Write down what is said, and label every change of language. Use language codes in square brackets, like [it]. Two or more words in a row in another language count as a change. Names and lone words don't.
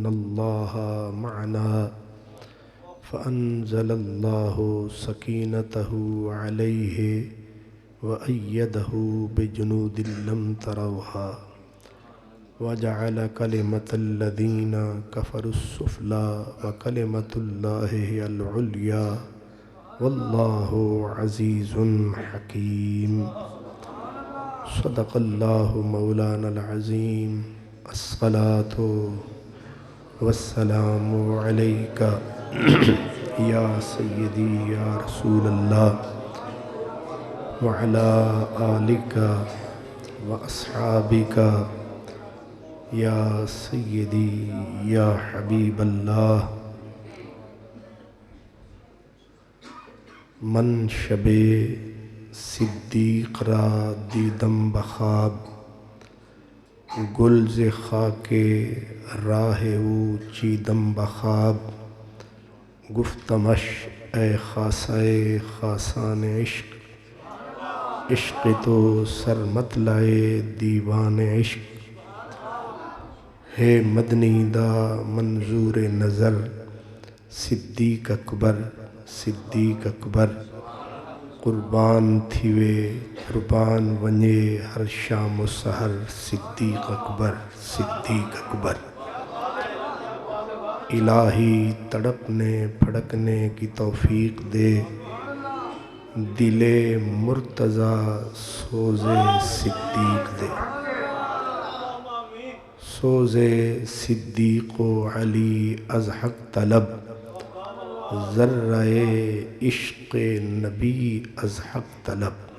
[ar] الله معنا فأنزل الله سكينته عليه وأيده بجنود لم تروها وجعل كلمة الذين كفروا السفلى وكلمة الله هي العليا واللہ عزیز حکیم صدق اللہ مولانا العظیم الصلاۃ والسلام علیک یا سیدی یا رسول اللہ وعلی آلک واصحابک یا سیدی یا حبیب اللہ [fa] من شب صدیق را دیدم بخواب گل ز خاک راہ او چیدم بخواب گفتمش اے خاصہ خاصان عشق عشق تو سر مت لائے دیوان عشق [skr] ہے مدنی دا منظور نظر صدیق اکبر صدیق اکبر قربان تھیوے قربان ونجے ہر شام و سحر صدیق اکبر صدیق اکبر [ur] الہی تڑپنے پھڑکنے کی توفیق دے دل مرتضیٰ سوز صدیق دے [fa] سوز صدیق و علی از حق طلب ذرہ عشق نبی از حق طلب